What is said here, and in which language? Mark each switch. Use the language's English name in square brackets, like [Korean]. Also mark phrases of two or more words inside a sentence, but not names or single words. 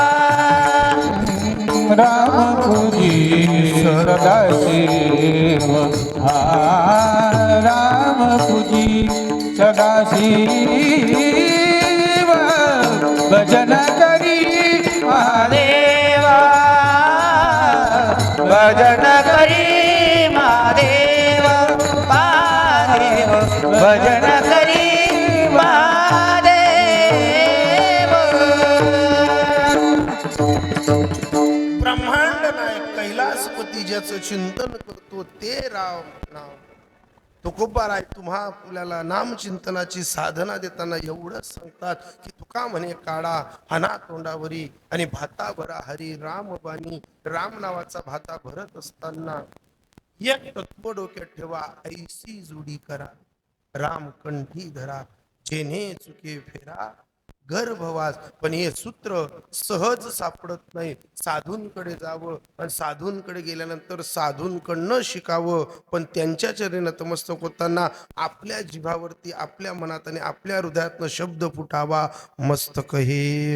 [Marathi] राम पूजी सदाशिव, राम पूजी सदाशिव, भजन करी महादेव, भजन करी महादेव, महादेव भजन करी महादेव. ब्रह्मांड नायक कैलासपती ज्याचं चिंतन करतो ते राम नाव. तुकोबाराय तुम्हा आपल्याला नामचिंतनाची साधना देताना एवढंच सांगतात की तुका म्हणे काळा हाना तोंडावरी आणि भाता भरा हरी राम बाणी. राम नावाचा भाता भरत असताना एक तत्व डोक्यात ठेवा, ऐसी जोडी करा राम कंठी धरा जेने चुके फेरा गर्भवास. पण हे सूत्र सहज सापडत नाही. साधूंकडे जावं आणि साधूंकडे गेल्यानंतर साधूंकडनं शिकावं. पण त्यांच्या चरणी नतमस्तक होताना आपल्या जिभावरती आपल्या मनात आणि आपल्या हृदयातनं शब्द फुटावा, मस्तक हे